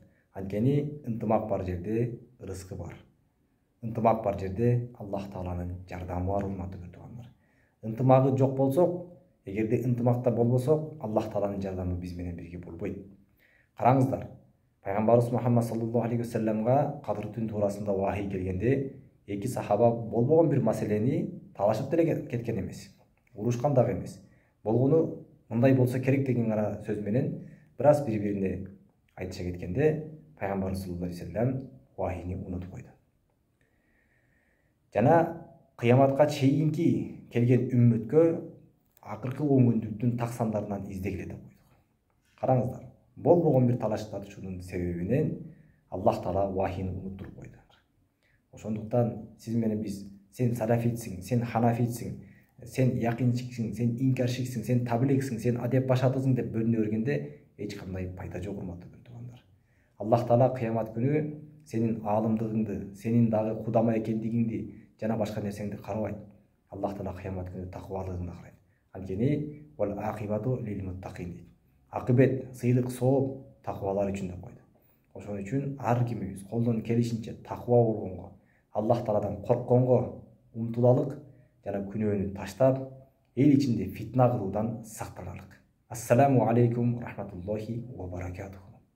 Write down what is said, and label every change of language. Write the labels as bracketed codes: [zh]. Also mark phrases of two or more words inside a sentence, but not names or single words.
[ky] Анткени ынтымак бар жерде ырыскы бар. Ынтымак бар жерде Аллах Тааланын жардамы бар, урматтуу бир туугандар. Ынтымагы жок болсок, эгерде ынтымакта болбосок, Аллах Тааланын жардамы биз менен бирге болбойт. Караңыздар, Пайгамбарыбыз Мухаммад [ar] صلى الله عليه وسلم [ky] кадыр түн туурасында вахий келгенде, эки сахаба болбогон бир маселени талашып деле кеткен эмес. Урушкан дагы эмес. Болгону мындай болсо керек деген гана сөз менен бир аз бири-бирине айтыша кеткенде, Пайгамбарыбыз [ar] صلى الله عليه وسلم [ky] вахийни унутуп койду. Жана кыяматка чейинки келген үммөткө акыркы оңгүндүктүн так сандарынан издегиле деп койдук. Караңыздар, болбогон бир талаш тартышуунун себебинен Аллах Таала вахийни унуттуруп койду. Ошондуктан сиз менен биз, сен салафитсиң, сен ханафитсиң, сен якынчиксиң, сен инкаршиксиң, сен таблигсиң, сен адеп башатысың деп бөлүнө бергенде эч кандай пайда жок, урматтуу бир туугандар. Аллах Таала кыямат күнү сенин аалымдыгыңды, сенин дагы кудама экендигиңди жана башка нерсеңди карабайт. Аллах Таала кыямат күнү такыбалыгыңды карайт. Анткени [ar] والعاقبة للمتقين [ky] дейт. Акыбет, сыйлык, сооп такыбалар үчүн деп койду. Ошон үчүн ар кимибиз колдон келишинче такыба болгонго, Аллах Тааладан коркконго умтулалык жана күнөөнү таштап, эл ичинде фитна кылуудан сактаналык. [ar] السلام عليكم ورحمة الله وبركاته.